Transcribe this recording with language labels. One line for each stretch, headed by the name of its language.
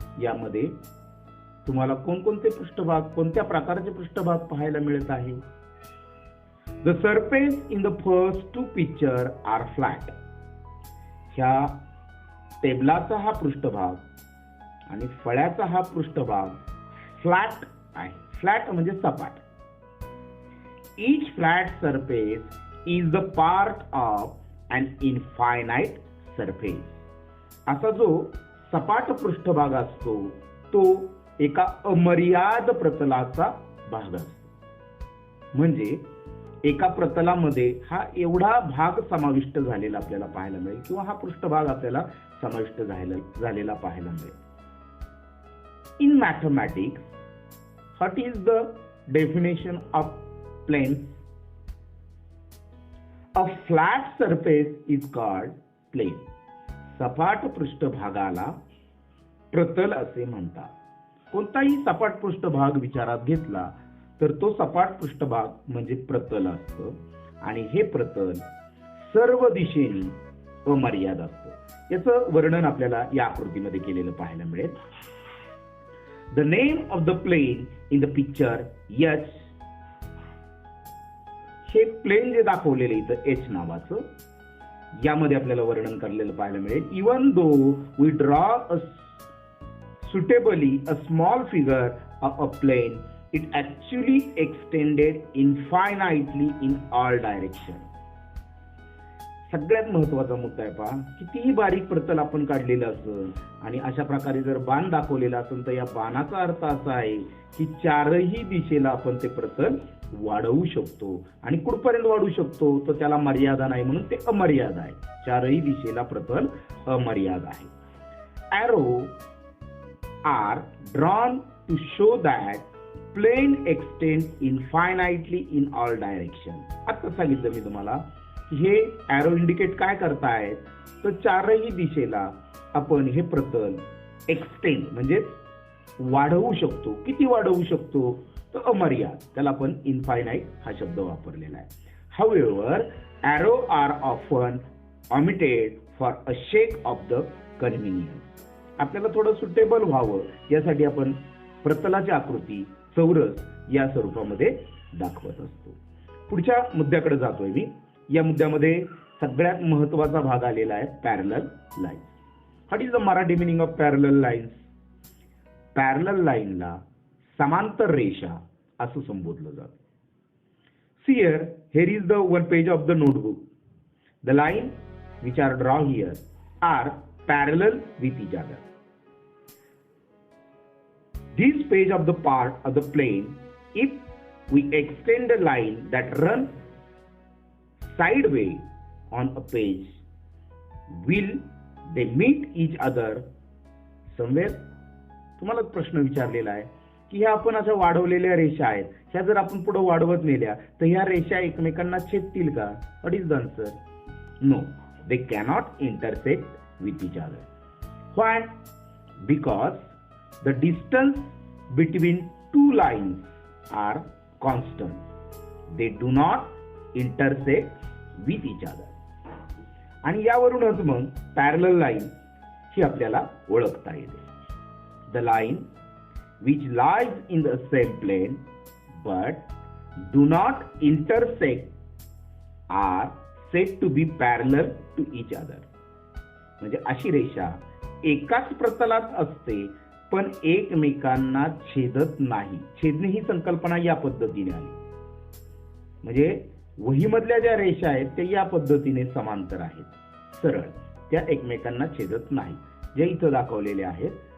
Marathi: यामध्ये तुम्हाला कोणकोणते पृष्ठभाग, कोणत्या प्रकारचे पृष्ठभाग पाहायला मिळत आहे?
English: The surface in the first 2 picture are flat.
Marathi: ह्या टेबलाचा हा पृष्ठभाग आणि फळ्याचा हा पृष्ठभाग फ्लॅट आहे. फ्लॅट म्हणजे सपाट.
English: Each flat surface is the part of an infinite surface.
Marathi: असा जो सपाट पृष्ठभाग असतो तो एका अमर्याद प्रतलाचा भाग असतो. म्हणजे एका प्रतलामध्ये हा एवढा भाग समाविष्ट झालेला आपल्याला पाहायला मिळेल किंवा हा पृष्ठभाग आपल्याला समाविष्ट झालेला पाहायला मिळेल.
English: In mathematics, what is the definition of plane? A flat surface is called plane.
Marathi: सपाट पृष्ठभागाला प्रतल असे म्हणतात. कोणताही सपाट पृष्ठभाग विचारात घेतला तर तो सपाट पृष्ठभाग म्हणजे प्रतल असतं आणि हे प्रतल सर्व दिशेने अमर्याद असतं. याचं वर्णन आपल्याला या आकृतीमध्ये केलेलं पाहायला मिळेल.
English: The name of the plane in the picture H.
Marathi: हे प्लेन जे दाखवलेलं इथं एच नावाचं, यामध्ये आपल्याला वर्णन करलेलं पाहायला मिळेल.
English: Even though we draw a suitably a small figure of a plane, it actually extended infinitely in all directions.
Marathi: सगळ्यात महत्वाचा मुद्दा आहे पहा, कितीही बारीक प्रतल आपण काढलेलं असेल आणि अशा प्रकारे जर बाण दाखवलेला असेल तर या बाणाचा अर्थ असा आहे की चारही दिशेला आपण ते प्रतल वाढवू शकतो. आणि कुठपर्यंत वाढवू शकतो तर त्याला मर्यादा नाही, म्हणून ते अमर्याद आहे. चारही दिशेला प्रतल अमर्याद आहे.
English: Arrow are drawn to show that plane extends infinitely in all directions.
Marathi: आता सांगितलं मी तुम्हाला की हे एरो इंडिकेट काय करतायत, तर चारही दिशेला आपण हे प्रतल एक्सटेंड म्हणजे वाढवू शकतो. किती वाढवू शकतो तर अमर्याद, त्याला आपण इनफायनाइट हा शब्द वापरलेला आहे.
English: However, arrow are often omitted for a sake of the convenience.
Marathi: आपल्याला थोडं सुटेबल व्हावं यासाठी आपण प्रतलाची आकृती चौरस या स्वरूपामध्ये दाखवत असतो. पुढच्या मुद्द्याकडे जातोय मी. या मुद्द्यामध्ये सगळ्यात महत्वाचा भाग आलेला आहे parallel lines.
English: What is the Marathi meaning of parallel lines?
Marathi: Parallel लाईनला समांतर रेषा असं संबोधलं जातं.
English: Here is the one page of the notebook. The line which are drawn here are parallel with each other. This page of the part of the plane, if we extend a line that runs sideways on a page, will they meet each other somewhere?
Marathi: तुम्हाला प्रश्न विचारलेला आहे की ह्या आपण अशा वाढवलेल्या रेषा आहेत, ह्या जर आपण पुढे वाढवत नेल्या तर ह्या रेषा एकमेकांना छेदतील का?
English: What is the answer? No, they cannot intersect with each other. Why? Because the distance between two lines are constant. They do not intersect with each other.
Marathi: आणि यावरूनच मग पॅरलल लाईन ही आपल्याला ओळखता येते.
English: The line which lies in the same plane but do not intersect are said to be parallel to each other.
Marathi: म्हणजे अशी रेषा एकाच प्रतलात असते पण एकमेकांना छेदत नाही. छेदणे ही संकल्पना या पद्धतीने आली. म्हणजे वहीमधल्या ज्या रेषा आहेत त्या या पद्धतीने समांतर आहेत, सरळ, त्या एकमेकांना छेदत नाही, जे इथं दाखवलेले आहेत.